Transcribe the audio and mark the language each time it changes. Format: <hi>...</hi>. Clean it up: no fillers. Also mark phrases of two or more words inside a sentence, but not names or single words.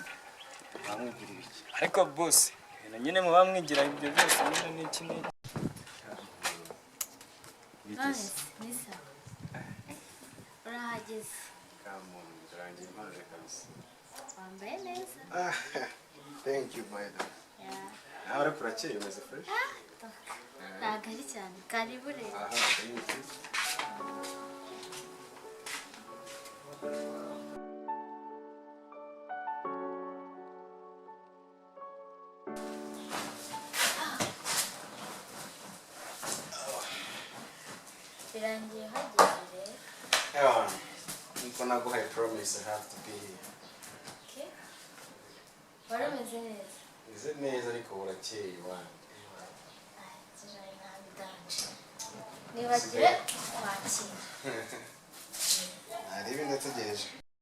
<rw>Bamwibwira ibiki? Ariko boss nyine mu bamwigira ibyo byose nyine n'iki n'iki.</rw> <en>Nice, Nisa.</en> <rw>Urahageze. Kamuntu birangiye maze kabisa. Wambaye neza.</rw> <en>Thank you my dear. Yeah.</en> <rw>Nawe ariko urakeye umeze fresh? Ntabwo ari cyane. Karibu rero.</rw> <en>Aha, thank you.</en> <rw>Birangiye hageze.</rw> <en>Yeah.</en> <rw>Niko naguhaye</rw> <en>promise I have to be here.</en> <rw>Okay. Wari umeze neza. Meze neza ariko urakeye wana. Kirayi ntabidanje. Nibagire kwakira. Hari ibintu nategereje.</rw>